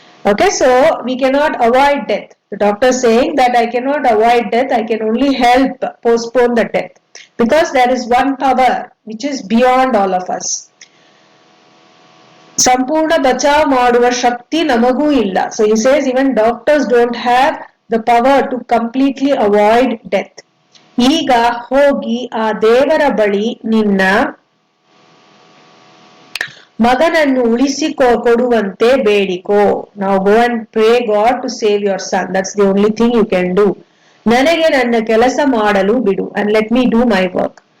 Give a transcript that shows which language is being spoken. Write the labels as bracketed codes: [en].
[en] Okay, so we cannot avoid death. The doctor is saying that I cannot avoid death, I can only help postpone the death. Because there is one power which is beyond all of us. [kn] ಸಂಪೂರ್ಣ ಬಚಾವ್ ಮಾಡುವ ಶಕ್ತಿ ನಮಗೂ ಇಲ್ಲ. [en] So he says even doctors don't have the power to completely avoid death. [kn] ಈಗ ಹೋಗಿ ಆ ದೇವರ ಬಳಿ ನಿನ್ನ ಮಗನನ್ನು ಉಳಿಸಿಕೊಡುವಂತೆ ಬೇಡಿಕೋ. [en] Now go and pray God to save your son. That's the only thing you can do. [kn] ನನಗೆ ನನ್ನ ಕೆಲಸ ಮಾಡಲು ಬಿಡು, [en] and let me do my work.